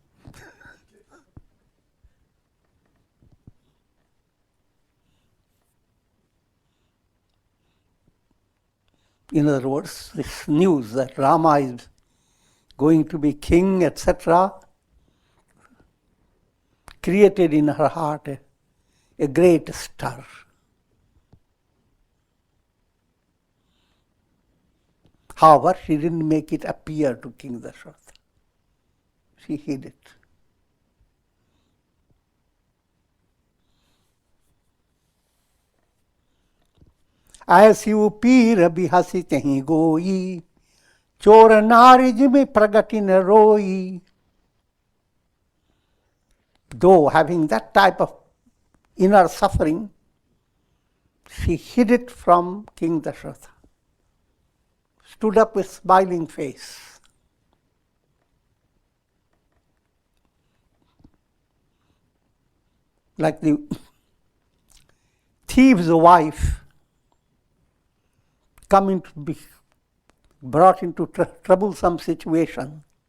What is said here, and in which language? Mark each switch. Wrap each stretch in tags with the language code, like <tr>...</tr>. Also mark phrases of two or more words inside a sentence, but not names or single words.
<en>In other words, this news that Rama is going to be king, etc., created in her heart a great stir. However, she didn't make it appear to King Dasharatha. She hid it.</en> <awa>ऐसी पीर बिहसी कहीं गोई चोर नारी जिमे प्रगति न रोई.</awa> <en>Though having that type of inner suffering, she hid it from King Dasharatha. Stood up with smiling face. Like the thief's wife coming to be brought into troublesome situation.</en>